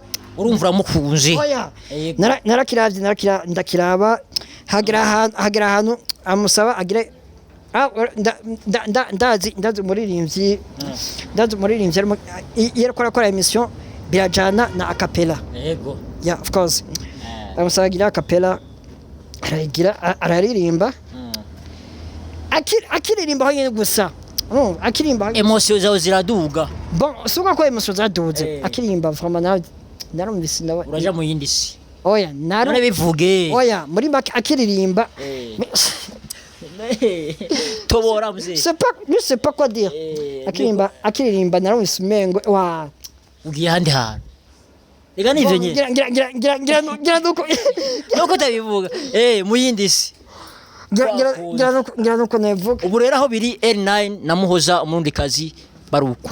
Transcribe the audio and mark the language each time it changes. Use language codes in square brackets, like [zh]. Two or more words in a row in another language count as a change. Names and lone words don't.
[rn] urumva mukunzi oya narakiravye ndakiraba hagira ahantu amusaba agire ndazi umuririmbyi iyo akora emission birajana na acapella yego [en] yeah of course [rn] amusaba agira acapella araririmba akiririmba aho nyene gusa akirimba emotion zawe ziraduga bon suko ko emotion ziraduze akirimba vraiment narumvise uraja mu yindi si oya none bivuge oya muri make akiririmba tobora mzee [fr] je sais pas quoi dire [rn] akiririmba narumvise umengo wa ugiye handi hantu ega nivyo nyene ngira nuko tabivuga mu yindi si ngira nuko nevuga ubu rero aho biri L9 na Muhoza umurundi kazi baruko